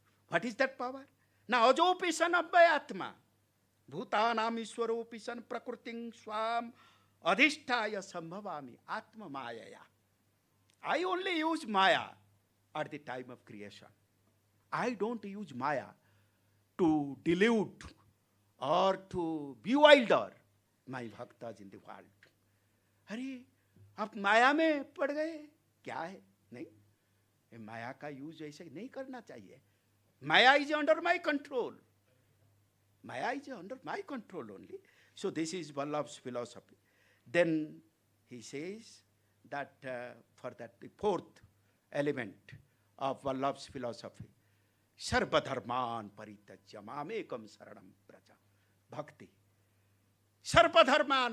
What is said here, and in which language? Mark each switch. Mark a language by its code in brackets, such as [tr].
[en] What is that power? Now, [sa] ajopi san abhayatma, bhutanam ishwaropi san prakriting swam adhisthaya sambhavami atma mayaya. [en] I only use Maya at the time of creation. I don't use Maya to delude or to bewilder my bhaktas in the world. [hi] अरे आप माया में पड़ गए, क्या है? नहीं, माया का use ऐसे नहीं करना चाहिए. [en] Maya is under my control. Maya is under my control only. So this is Vallabh's philosophy. Then he says that for that the 4th element of Vallabh's philosophy, [sa] Sarva dharman parityajya mamekam saranam praja. [en] Bhakti. [sa] Sarva dharman.